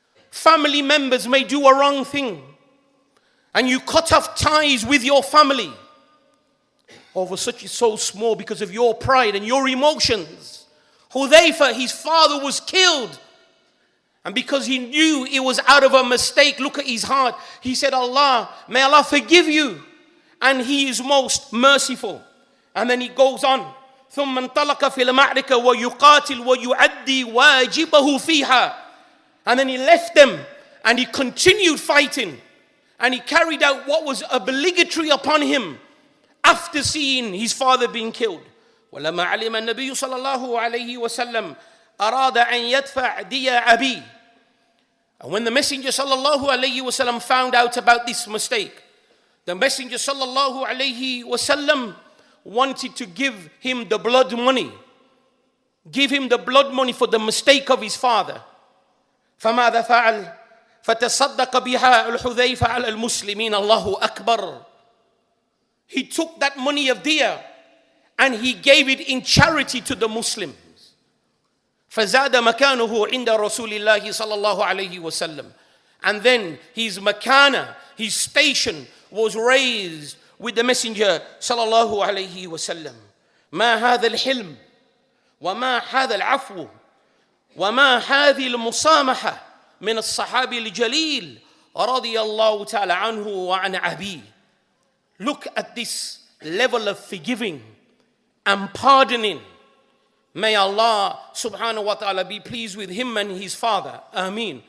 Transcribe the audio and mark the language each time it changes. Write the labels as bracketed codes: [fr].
[en] Family members may do a wrong thing and you cut off ties with your family over such so small because of your pride and your emotions. Ḥudhayfah, his father was killed, and because he knew it was out of a mistake, look at his heart. He said, "Allah, may Allah forgive you, and he is most merciful." And then he goes on, [ar] ثم انطلق في المعركة ويقاتل ويؤدي واجبه فيها. [en] And then he left them and he continued fighting and he carried out what was obligatory upon him after seeing his father being killed. [ar] ولما علم النبي صلى الله عليه وسلم أراد أن يدفع دية أبيه. [en] And when the Messenger sallallahu alayhi wasallam found out about this mistake, the Messenger sallallahu alayhi wasallam wanted to give him the blood money. Give him the blood money for the mistake of his father. [ar] فماذا فعل؟ فتصدق بها الحذيفة على المسلمين. الله أكبر. [en] He took that money of diya and he gave it in charity to the Muslims. [ar] فزاد مكانه عند رسول الله صلى الله عليه وسلم. [en] And then his makana, his station was raised with the Messenger صلى الله عليه وسلم. [ar] ما هذا الحلم وما هذا العفو وما هذه المسامحة من الصحابي الجليل رضي الله تعالى عنه وعن أبيه. [en] Look at this level of forgiving and pardoning. May Allah subhanahu wa ta'ala be pleased with him and his father. Ameen.